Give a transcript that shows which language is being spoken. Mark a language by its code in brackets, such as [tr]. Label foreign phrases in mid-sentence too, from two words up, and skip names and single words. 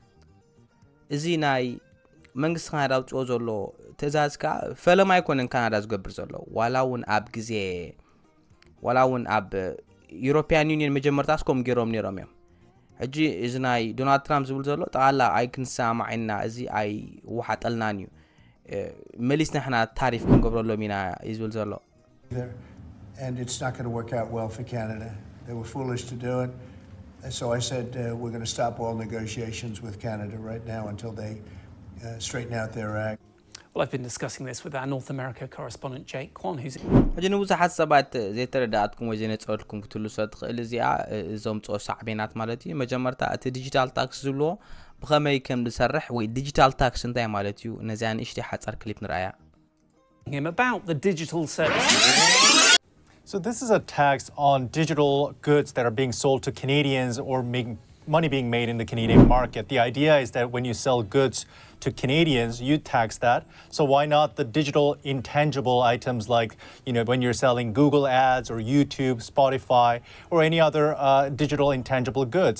[ti] እዚ ናይ መንግስት ካናዳ ውፅኦ ዘሎ ትእዛዝካ ፈለማ ኣይኮነን ካናዳ ዝገብር ዘሎ ዋላውን ኣብ ግዜ ዋላውን ኣብ ዩሮፒያን ዩኒየን መጀመርታስ ከም ገይሮም ነይሮም እዮም ሕጂ እዚ ናይ ዶናልድ ትራምፕ ዝብል ዘሎ ጠቕላላ ኣይክንሰማዕና እዚ ኣይ ወሓጠልናን እዩ መሊስና ሕና ታሪፍ ክንገብረሎም ኢና ይዝብል ዘሎ [en] And it's not going to work out well for Canada. They were foolish to do it. And so I said we're going to stop all negotiations with Canada right now until they straighten out their act. Well, I've been discussing this with our North America correspondent Jake Kwan, who's... [ti] ሕጂ ብዙሓት ሰባት ዘይተረዳእትኩም ወይ ዘይነፀልኩም ክትሉ ሰትኽእል እዚኣ እዞም ጾ ሳዕቤናት ማለት እዩ መጀመርታ እቲ [en] digital tax [ti] ዝብሎ ብኸመይ ከም ዝሰርሕ ወይ [en] digital tax [ti] እንታይ ማለት እዩ ነዚያ ንእሽቲ ሓፃር ክሊፕ ንርአያ [en] him about the digital service. So this is a tax on digital goods that are being sold to Canadians or making money being made in the Canadian market. The idea is that when you sell goods to Canadians, you tax that. So why not the digital intangible items like, you know, when you're selling Google ads or YouTube, Spotify, or any other digital intangible goods.